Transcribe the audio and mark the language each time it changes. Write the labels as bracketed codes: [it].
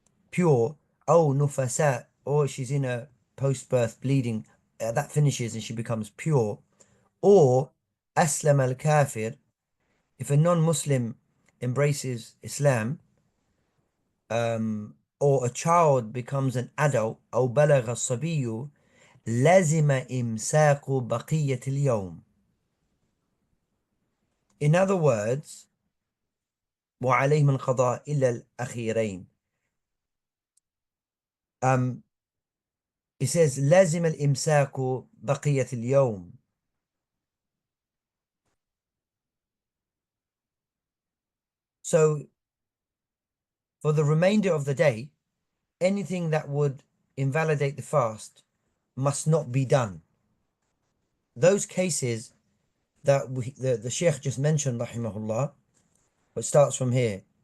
[en] pure, [ar] أو نفساء, [en] or she's in a post-birth bleeding, that finishes and she becomes pure, or [ar] أسلم الكافر, [en] if a non-Muslim embraces Islam, or a child becomes an adult, [ar] أو بلغ الصبي لازم إمساك بقية اليوم. [en] In other words, [ar] وعليه من قضاء إلا الأخيرين. [en] It says [ar] لازم الإمساك بقية اليوم. [en] So for the remainder of the day, anything that would invalidate the fast must not be done. Those cases that the Sheikh just mentioned, rahimahullah, it starts from here.